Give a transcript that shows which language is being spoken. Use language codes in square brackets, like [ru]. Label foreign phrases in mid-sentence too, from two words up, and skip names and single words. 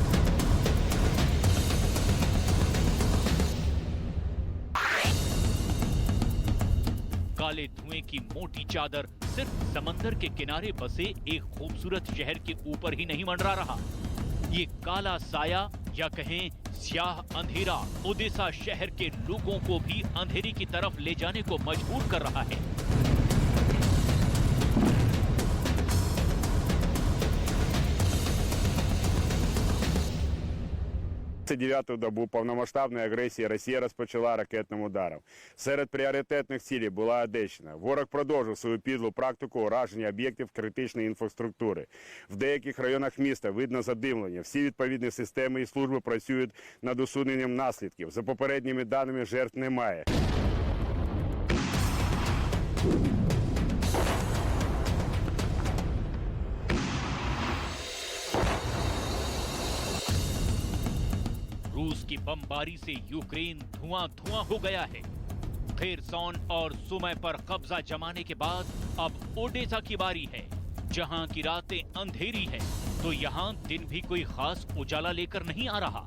[hi] काले धुएं की मोटी चादर सिर्फ समंदर के किनारे बसे एक खूबसूरत शहर के ऊपर ही नहीं मंडरा रहा। ये काला साया या कहें स्याह अंधेरा ओदेसा शहर के लोगों को भी अंधेरी की तरफ ले जाने को मजबूर कर रहा है। [uk] 29-ту добу повномасштабної агресії Росія розпочала ракетним ударом. Серед пріоритетних цілей була Одещина. Ворог продовжив свою підлу практику ураження об'єктів критичної інфраструктури. В деяких районах міста видно задимлення. Всі відповідні системи і служби працюють над усуненням наслідків. За попередніми даними, жертв немає. [hi] रूस की बमबारी से यूक्रेन धुआं-धुआं हो गया है। खेरसॉन और सुमै पर कब्जा जमाने के बाद अब ओडेसा की बारी है, जहां की रातें अंधेरी है तो यहां दिन भी कोई खास उजाला लेकर नहीं आ रहा।